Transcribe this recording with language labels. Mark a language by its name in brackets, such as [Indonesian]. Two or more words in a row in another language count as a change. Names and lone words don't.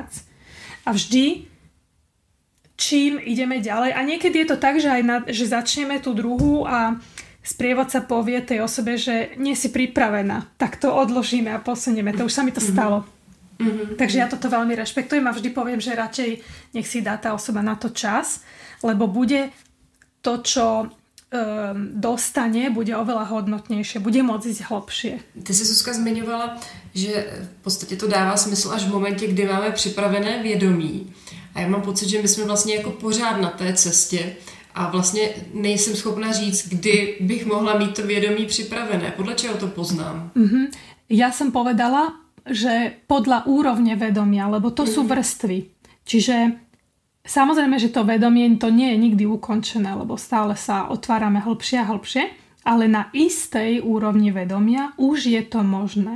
[Slovak] A vždy, čím ideme ďalej, a niekedy je to tak, že že začneme tú druhú a sprievodca povie tej osobe, že nie si pripravená, tak to odložíme a posunieme. To už sa mi to stalo. Takže ja toto veľmi rešpektujem a vždy poviem, že radšej nech si dá tá osoba na to čas, lebo bude to, čo dostane, bude oveľa hodnotnejšie, bude môcť ísť hlbšie. [Czech] Ty si, Zuzka, zmiňovala, že v podstatě to dává smysl až v momentě, kdy máme připravené vědomí. A já mám pocit, že my jsme vlastně jako pořád na té cestě a vlastně nejsem schopna říct, kdy bych mohla mít to vědomí připravené. Podle čeho to poznám? [Slovak] Ja som povedala, že podľa úrovne vedomia, lebo to sú vrstvy. Čiže samozrejme, že to vedomie to nie je nikdy ukončené, lebo stále sa otvárame hlbšie a hlbšie, ale na istej úrovni vedomia už je to možné.